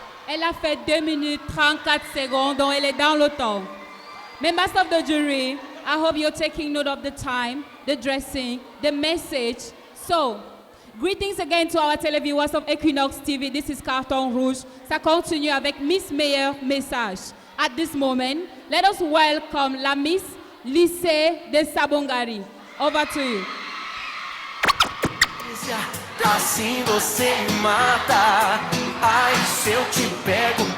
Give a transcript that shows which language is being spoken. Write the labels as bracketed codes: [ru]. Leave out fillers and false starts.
[fr] Elle a fait 2 minutes 34 secondes, donc elle est dans le temps. [en] Members of the jury, I hope you're taking note of the time, the dressing, the message. So, greetings again to our televiewers of Equinox TV. This is Carton Rouge. [fr] Ça continue avec Miss Meilleur Message. [en] At this moment, let us welcome la Miss Lycée de Sabongari. Over to you. [pt] Assim você me mata. Ai, se eu te pego.